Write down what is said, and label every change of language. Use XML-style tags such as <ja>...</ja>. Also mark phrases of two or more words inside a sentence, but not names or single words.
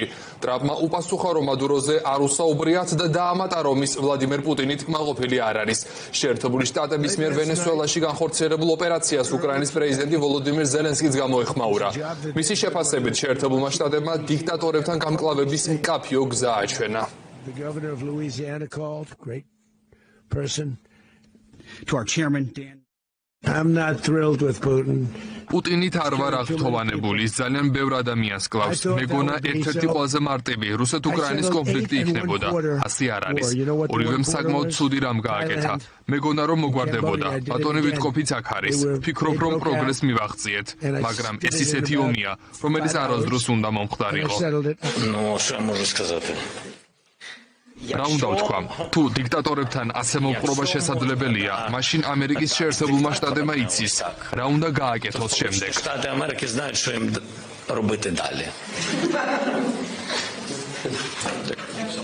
<ka>ტრამპმა უპასუხა, რომ მადუროზე არ უსაუბრიათ და დაამატა, რომ ის ვლადიმერ პუტინით კმაყოფილი არ არის. შეერთებული შტატების მიერ ვენესუელაში განხორციელებულ ოპერაციას უკრაინის პრეზიდენტი ვოლოდიმირ ზელენსკიც გამოეხმაურა. მისი შეფასებით შეერთებულმა შტატებმა დიქტატორებთან გამკლავების მკაფიო გზა აჩვენა.</ka> <en>The governor of Louisiana called, great person. To our chairman, Dan. I'm not thrilled with Putin.</en> <ka>პუტინით არ ვარ აღთხოვანებული, ის ძალიან ბევრ ადამიანს კლავს. მეგონა ერთ-ერთი ყველაზე მარტივი რუსეთ-უკრაინის კონფლიქტი იქნებოდა. ასე არ არის. ორივემ საკმაოდ ცუდი რამ გააკეთა. მეგონა რომ მოგვარდებოდა. ბატონი ვიტკოფიც აქ არის. ვფიქრობ, რომ პროგრესს მივაღწიეთ, მაგრამ ეს ისეთი ომია, რომელიც არასდროს უნდა მომხდარიყო.</ka> <ru>Ну, что я могу сказать?</ru> <ka>რა უნდა ვთქვა? თუ დიქტატორებთან ასე მოპყრობა შესაძლებელია, მაშინ ამერიკის შეერთებულმა შტატებმა იცის, რა უნდა გააკეთოს შემდეგ.</ka> <ru>Штаты Америки знают, что им</ru> <uk>робити далі.</uk>